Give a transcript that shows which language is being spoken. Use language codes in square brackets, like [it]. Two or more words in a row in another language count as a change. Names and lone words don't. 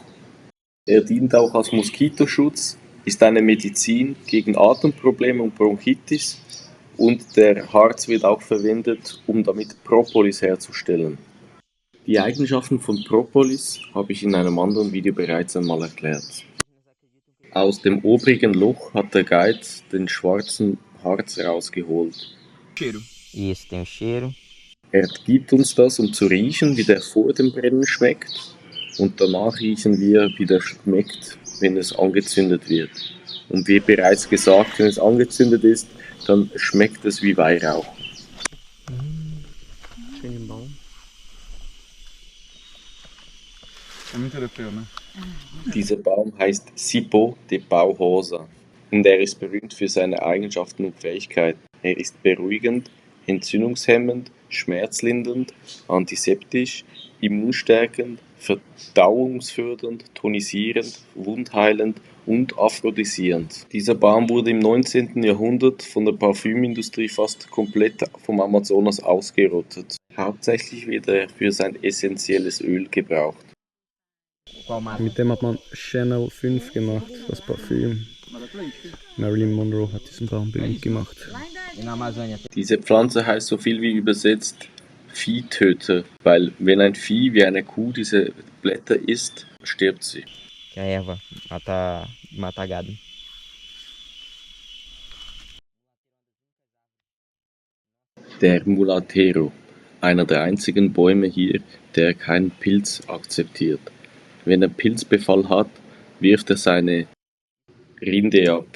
[de] Er dient auch als Moskitoschutz, ist eine Medizin gegen Atemprobleme und Bronchitis und der Harz wird auch verwendet, um damit Propolis herzustellen. Die Eigenschaften von Propolis habe ich in einem anderen Video bereits einmal erklärt. Aus dem obrigen Loch hat der Guide den schwarzen Harz rausgeholt. [pt] Isso, tem o cheiro. [de] Er gibt uns das, um zu riechen, wie der vor dem Brennen schmeckt, und danach riechen wir, wie der schmeckt, wenn es angezündet wird. Und wie bereits gesagt, wenn es angezündet ist, dann schmeckt es wie Weihrauch. Schönen Baum. [pt] É muito europeu, ne? [de] Dieser Baum heißt Cipó de Pau Rosa und er ist berühmt für seine Eigenschaften und Fähigkeiten. Er ist beruhigend, entzündungshemmend, schmerzlindernd, antiseptisch, immunstärkend, verdauungsfördernd, tonisierend, wundheilend und aphrodisierend. Dieser Baum wurde im 19. Jahrhundert von der Parfümindustrie fast komplett vom Amazonas ausgerottet. Hauptsächlich wird er für sein essentielles Öl gebraucht. [pt] Qual mata? [de] Mit dem hat man Chanel 5 gemacht, das Parfüm. Marilyn Monroe hat diesen Baum berühmt gemacht. [pt] E na Amazônia? [de] Diese Pflanze heißt so viel wie übersetzt Viehtöter, weil wenn ein Vieh wie eine Kuh diese Blätter isst, stirbt sie. [pt] Que é a erva. Mata gado. [de] Der Mulatero, einer der einzigen Bäume hier, der keinen Pilz akzeptiert. Wenn er Pilzbefall hat, wirft er seine Rinde ab.